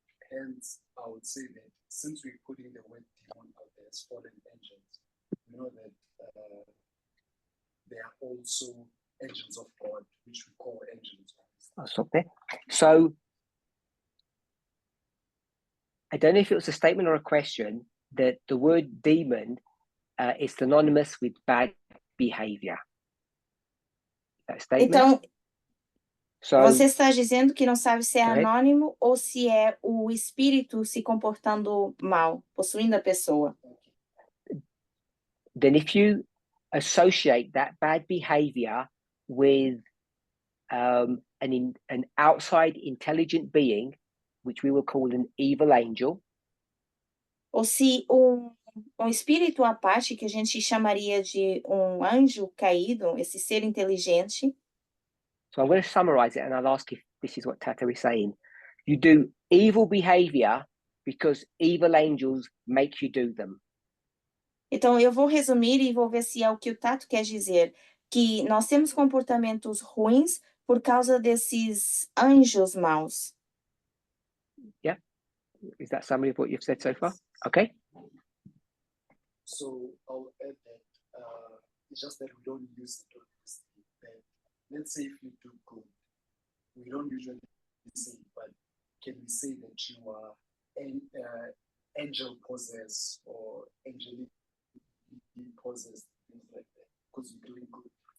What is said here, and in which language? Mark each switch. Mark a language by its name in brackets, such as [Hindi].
[English] Hence, I would say that since we're putting the word demon out there as fallen angels, we know that there are also angels of God, which we call angels. I'll stop there. So I don't know if it was a statement or a question that the word demon is synonymous with bad behavior. That statement. [Portuguese] Então, [English] So [Portuguese] você está dizendo que não sabe se é [English] Go ahead. [Portuguese] anônimo ou se é o espírito se comportando mal, possuindo a pessoa. [English] then if you associate that bad behavior with an outside intelligent being, which we will call an evil angel, [Portuguese] Ou se um espírito à parte, que a gente chamaria de um anjo caído, esse ser inteligente. [English] so I'm going to summarize it and I'll ask if this is what Tato is saying. You do evil behavior because evil angels make you do them. [Portuguese] Então, eu vou resumir e vou ver se é o que o Tato quer dizer. Que nós temos comportamentos ruins por causa desses anjos maus. [English] Is that summary of what you've said so far? Okay. So I'll add that it's just that we don't use it obviously. That let's say if you do good, we don't usually say, but can we say that you are an angel possessed or angelic possessed, things like that, because you're doing good?